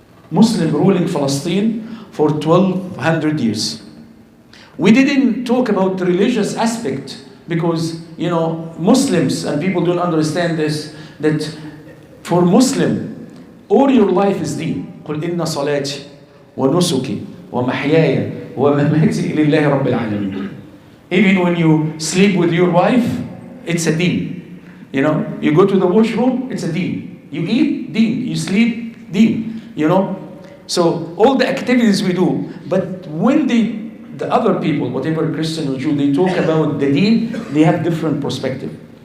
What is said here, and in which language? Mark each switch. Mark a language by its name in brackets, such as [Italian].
[English] Muslim ruling Palestine for 1200 years. We didn't talk about the religious aspect because, you know, Muslims, and people don't understand this, that for Muslim, all your life is deen. [Arabic] قل إن صلاتي ونسكي ومحياي ومماتي لله رب العالمين. [English] Even when you sleep with your wife, it's a deen. You know, you go to the washroom, it's a deen. You eat, deen. You sleep, deen. You know, so all the activities we do. But when the other people, whatever Christian or Jew, they talk about the deen, they have different perspective.